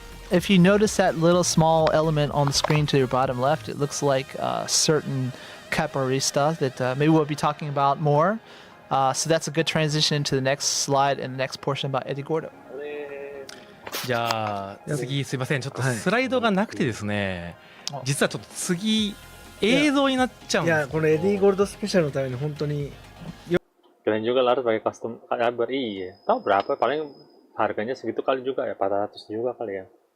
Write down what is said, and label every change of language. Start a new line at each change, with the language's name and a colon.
English: If you notice that little small element on the screen to your bottom left, it looks like certain capoeirista that maybe we'll be talking about more. So that's a good transition into the next slide and the next portion about Eddy Gordo.
Japanese: じゃあ次すいません、ちょっとスライドがなくてですね、実はちょっと次映像になっちゃうんです。いや、このエディゴールドスペシャルのために本当に
Indonesian: Kalian juga lah harus pakai kostum cyber. Iya. Tahu berapa? Paling harganya segitu kali juga ya, 400 juga kali ya.